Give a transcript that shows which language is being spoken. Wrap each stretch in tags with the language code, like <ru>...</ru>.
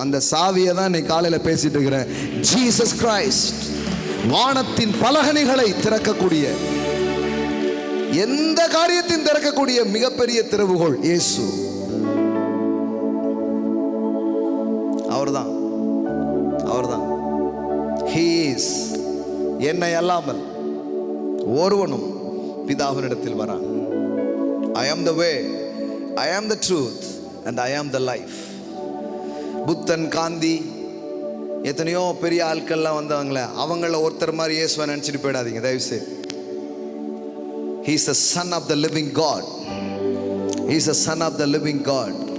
<ta>அந்த சாவியை தான் இன்னைக்கு காலையில பேசிட்டு இருக்கிறேன். ஜீசஸ் கிரைஸ்ட், வானத்தின் பலகணிகளை திறக்கக்கூடிய, எந்த காரியத்தையும் திறக்கக்கூடிய மிகப்பெரிய திறவுகோல் இயேசு. அவர்தான், அவர்தான்.</ta> <en>He is.</en> <ta>என்னை அல்லாமல் ஒருவனும் பிதாவினிடத்தில் வரான்.</ta> <en>I am the way, I am the truth and I am the life.</en> <ta>புத்தன், காந்தி, எத்தனையோ பெரிய ஆட்கள்லாம் வந்தவங்களே, அவங்கள ஒருத்தர் மாதிரி இயேசுவை நினைச்சிட்டு போயிடாதீங்க தயவு செய்து.</ta> <en>He is the son of the living God. He is the son of the living God.</en>